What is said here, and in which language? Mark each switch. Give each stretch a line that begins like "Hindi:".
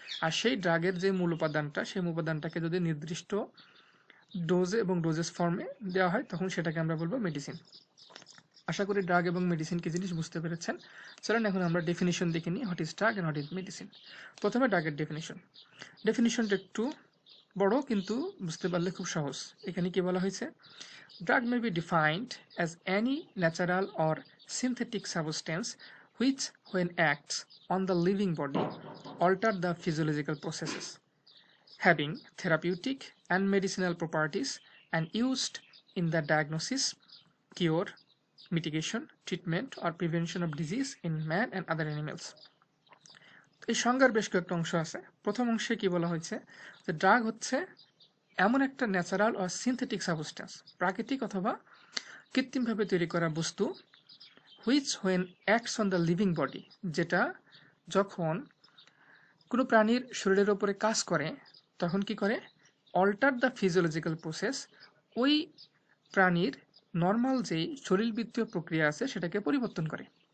Bangla: আর সেই ড্রাগের যে মূল উপাদানটা, সেই উপাদানটাকে যদি নির্দিষ্ট ডোজে এবং ডোজেস ফর্মে দেওয়া হয় তখন সেটাকে আমরা বলবো মেডিসিন। আশা করি ড্রাগ এবং মেডিসিন কি জিনিস বুঝতে পেরেছেন। চলেন এখন আমরা ডেফিনিশন দেখে নিই,
English: What is drug and what is medicine.
Bangla: প্রথমে ড্রাগের ডেফিনিশনটা একটু বড়, কিন্তু বুঝতে পারলে খুব সহজ। এখানে কি বলা হয়েছে,
English: drug may be defined as any natural or synthetic substance which, when acts on the living body, alter the physiological processes, having therapeutic and medicinal properties and used in the diagnosis, cure, mitigation, treatment, or prevention of disease in man and other animals.
Bangla: এই সংজ্ঞার বেশ কয়েকটা অংশ আছে। প্রথম অংশে কি বলা হয়েছে, যে ড্রাগ হচ্ছে এমন একটা ন্যাচারাল ও সিনথেটিক সাবস্টেন্স, প্রাকৃতিক অথবা কৃত্রিমভাবে তৈরি করা বস্তু,
English: which when acts on the living body,
Bangla: যেটা যখন কোনো প্রাণীর শরীরের ওপরে কাজ করে তখন কি করে,
English: alter the physiological process,
Bangla: ওই প্রাণীর নর্মাল যেই শরীরবৃত্তীয় প্রক্রিয়া আছে সেটাকে পরিবর্তন করে।